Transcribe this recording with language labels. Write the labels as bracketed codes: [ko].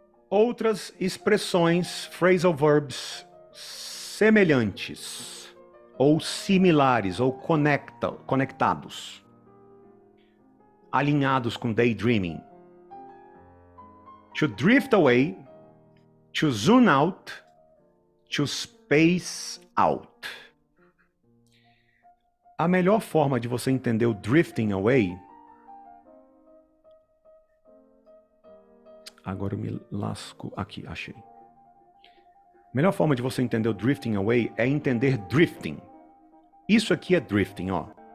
[pt] Outras expressões, phrasal verbs semelhantes, ou similares, ou conectados, alinhados com daydreaming. [en] To drift away, to zoom out, to space out. [pt] A melhor forma de você entender o drifting away... Agora eu me lasco aqui, achei. A melhor forma de você entender o drifting away é entender drifting. Isso aqui é drifting, ó.